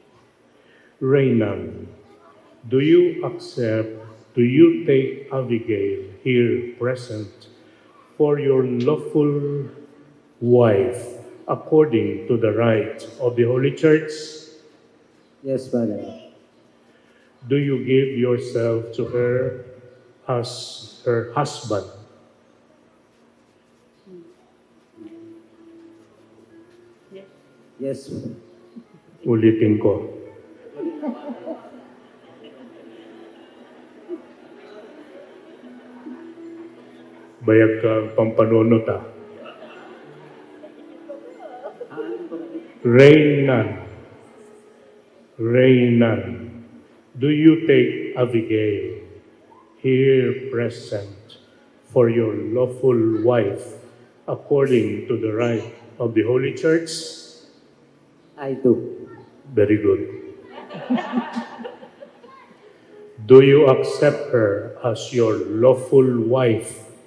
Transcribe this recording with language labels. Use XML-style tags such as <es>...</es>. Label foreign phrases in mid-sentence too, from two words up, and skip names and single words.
<en>Reynan, do you take Abigail here present for your lawful wife according to the rite of the Holy Church? Yes, Father. Do you give yourself to her as her husband? Yes. Yes.</en> <ilo>Ulitin ko. Bayag ka pampanunot ah.</ilo> <en>Reynan, do you take Abigail here present for your lawful wife according to the rite of the Holy Church? I do. Very good. Do you accept her as your lawful wife?</en>